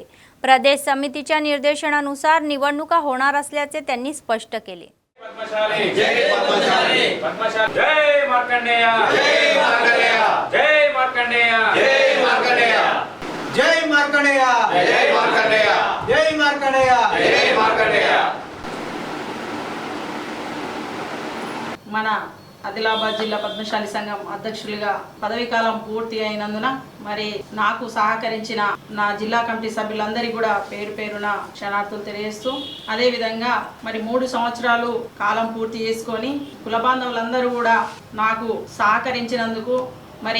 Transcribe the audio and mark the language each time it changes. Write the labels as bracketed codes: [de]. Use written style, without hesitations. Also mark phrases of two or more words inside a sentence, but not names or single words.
[mr] प्रदेश समितीच्या निर्देशनानुसार निवडणुका होणार असल्याचे त्यांनी स्पष्ट केले. [te] पद्मशाली जय पद्मशाली पद्मशाली जय मार्कंडेय जय मार्कंडेय जय मार्कंडेय जय मार्कंडेय जय मार्कंडेय जय मार्कंडेय जय मार्कंडेय जय मार्कंडेय. మన ఆదిలాబాద్ జిల్లా పద్మశాలి సంఘం అధ్యక్షులుగా పదవీ కాలం పూర్తి అయినందున మరి నాకు సహకరించిన నా జిల్లా కమిటీ సభ్యులందరికీ కూడా పేరు పేరున క్షణార్థులు తెలియజేస్తూ అదే విధంగా మరి 3 సంవత్సరాలు కాలం పూర్తి చేసుకొని కుల బాంధవులందరూ కూడా నాకు సహకరించినందుకు మరి